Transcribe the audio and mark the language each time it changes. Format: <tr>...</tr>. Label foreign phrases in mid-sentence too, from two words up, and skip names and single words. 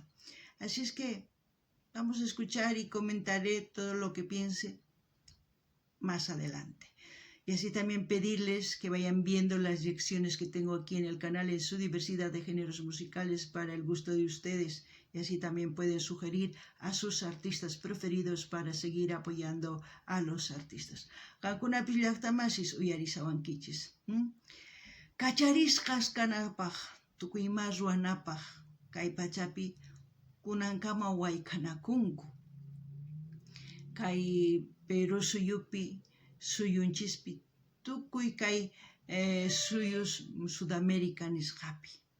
<es>Así es que vamos a escuchar y comentaré todo lo que piense más adelante. Y así también pedirles que vayan viendo las lecciones que tengo aquí en el canal en su diversidad de géneros musicales para el gusto de ustedes. Y así también pueden sugerir a sus artistas preferidos para seguir apoyando a los artistas.</es> <qu>Kankuna pillaqtamasis uyarisawankichis. Kacharisqas kanapaq, tukuyma ruwanapaq, kay pachapi kunankama wayk'anakunku. Kay Perú suyupi, suyunchispi, tukuy kay suyus Sudamérica nisqapi.</qu>